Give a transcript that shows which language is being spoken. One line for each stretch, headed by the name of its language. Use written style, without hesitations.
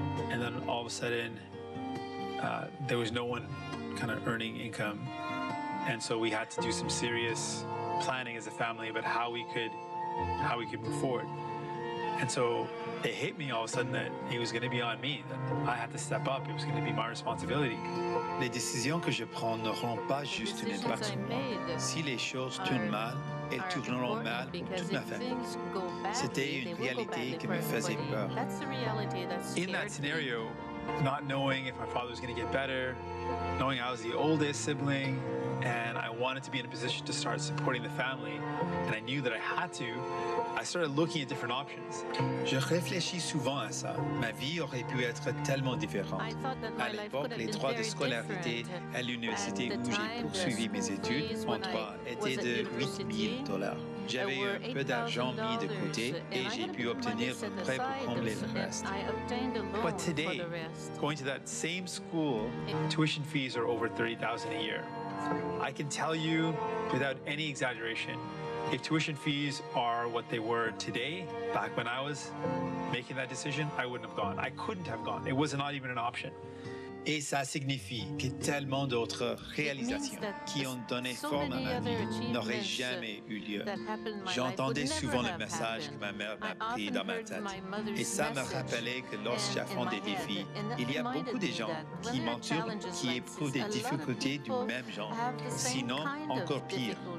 English: And then all of a sudden, there was no one kind of earning income. And so we had to do some serious planning as a family about how we could move forward. And so it hit me all of a sudden that it was going to be on me, that I had to step up. It was going to be my responsibility.
French: Les décisions que je prends n'auront pas juste un impact sur moi. Si les choses tournent mal, elles tourneront mal pour toute ma famille. C'était une réalité qui me faisait peur.
English: In that scenario, not knowing if my father was going to get better, knowing I was the oldest sibling, and I wanted to be in a position to start supporting the family, and I knew that I had to, I started looking at different options.
French: Je réfléchis souvent à ça. Ma vie aurait pu être tellement différente. À l'époque, les droits de scolarité à l'université où j'ai poursuivi mes études en droit étaient de $8,000. J'avais un peu d'argent mis de côté et j'ai pu obtenir un prêt pour combler le reste.
English: But today, going to that same school, tuition fees are over $30,000 a year. I can tell you without any exaggeration, if tuition fees are what they were today, back when I was making that decision, I wouldn't have gone. I couldn't have gone. It was not even an option.
French: Et ça signifie que tellement d'autres réalisations qui ont donné forme à ma vie n'auraient jamais eu lieu. J'entendais souvent le message que ma mère m'a pris dans ma tête. Et ça me rappelait que lorsque j'affronte des défis, il y a beaucoup de gens qui m'entourent qui éprouvent des difficultés du même genre, sinon encore pire.